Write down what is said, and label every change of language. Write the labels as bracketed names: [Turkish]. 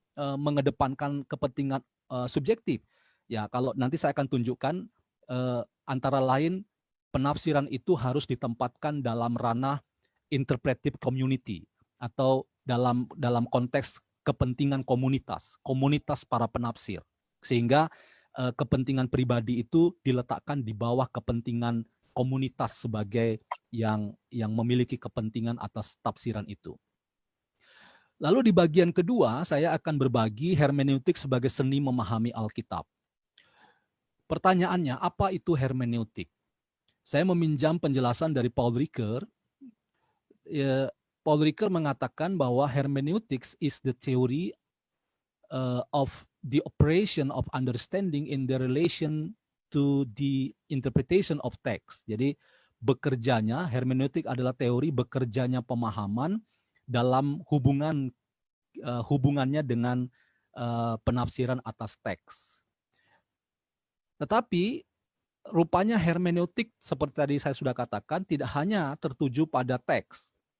[Indonesian] mengedepankan kepentingan subjektif. Ya, kalau nanti saya akan tunjukkan antara lain penafsiran itu harus ditempatkan dalam ranah interpretive community atau dalam konteks kepentingan komunitas para penafsir, sehingga kepentingan pribadi itu diletakkan di bawah kepentingan komunitas sebagai yang memiliki kepentingan atas tafsiran itu. Lalu di bagian kedua saya akan berbagi hermeneutik sebagai seni memahami Alkitab. Pertanyaannya, apa itu hermeneutik? Saya meminjam penjelasan dari Paul Ricoeur. Paul Ricoeur mengatakan bahwa [English] hermeneutics is the theory of the operation of understanding in the relation to the interpretation of text. [Indonesian] Jadi bekerjanya, hermeneutik adalah teori bekerjanya pemahaman dalam hubungannya dengan penafsiran atas teks. Tetapi rupanya hermeneutik seperti tadi saya sudah katakan tidak hanya tertuju pada teks.